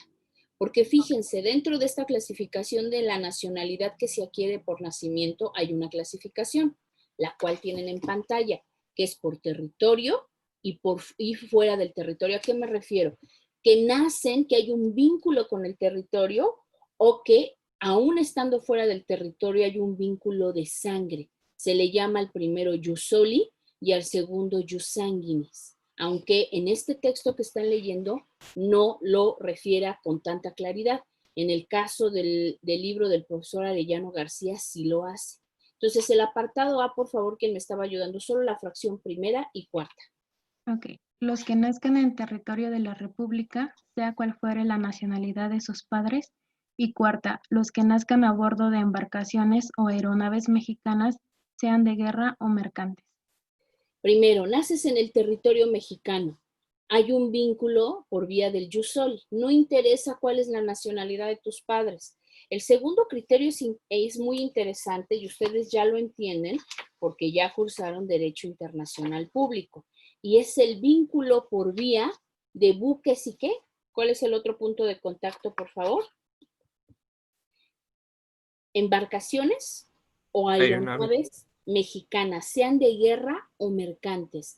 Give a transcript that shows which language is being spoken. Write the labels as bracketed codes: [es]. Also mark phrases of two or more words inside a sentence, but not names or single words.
[es] Porque fíjense, dentro de esta clasificación de la nacionalidad que se adquiere por nacimiento, hay una clasificación, la cual tienen en pantalla, que es por territorio y fuera del territorio. ¿A qué me refiero? Que nacen, que hay un vínculo con el territorio o que aún estando fuera del territorio hay un vínculo de sangre. Se le llama al primero [la] jus soli [es] y al segundo [la] jus sanguinis, [es] aunque en este texto que están leyendo no lo refiera con tanta claridad. En el caso del libro del profesor Arellano García sí lo hace. Entonces, el apartado A, por favor, quien me estaba ayudando, solo la fracción primera y cuarta. Ok. Los que nazcan en territorio de la República, sea cual fuere la nacionalidad de sus padres. Y cuarta, los que nazcan a bordo de embarcaciones o aeronaves mexicanas, sean de guerra o mercantes. Primero, naces en el territorio mexicano. Hay un vínculo por vía del [la] jus soli. [es] No interesa cuál es la nacionalidad de tus padres. El segundo criterio es muy interesante y ustedes ya lo entienden porque ya cursaron Derecho Internacional Público. Y es el vínculo por vía de buques y ¿qué? ¿Cuál es el otro punto de contacto, por favor? Embarcaciones o aeronaves mexicanas, sean de guerra o mercantes.